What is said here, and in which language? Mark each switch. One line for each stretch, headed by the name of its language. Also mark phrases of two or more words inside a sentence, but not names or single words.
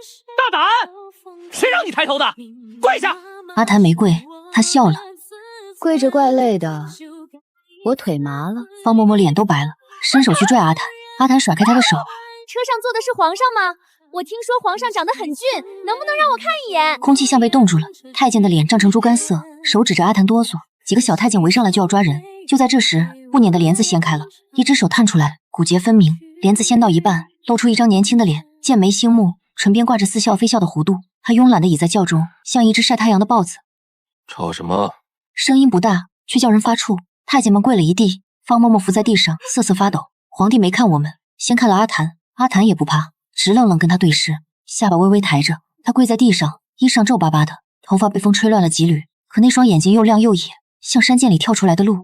Chinese: 大膽！誰讓你抬頭的？跪下！阿檀沒跪，他笑了。跪着怪累的，我腿麻了。方嬷嬷臉都白了，伸手去拽阿檀，阿檀甩開他的手。車上坐的是皇上嗎？我聽說皇上長得很俊，能不能讓我看一眼？空氣像被凍住了，太監的臉漲成豬肝色，手指着阿檀哆嗦。幾個小太監圍上來就要抓人。就在這時，布辇的簾子掀開了，一隻手探出來，骨節分明。簾子掀到一半，露出一張年輕的臉，劍眉星目，唇邊掛着似笑非笑的弧度。他慵懶地倚在轎中，像一隻曬太陽的豹子。吵什麼？聲音不大，卻叫人發怵。太監們跪了一地，方嬷嬷伏在地上，瑟瑟發抖。皇帝沒看我們，先看了阿檀，阿檀也不怕，直愣愣跟他對視，下巴微微抬着。他跪在地上，衣裳皺巴巴的，頭髮被風吹亂了幾縷，可那雙眼睛又亮又野，像山澗裡跳出來的鹿。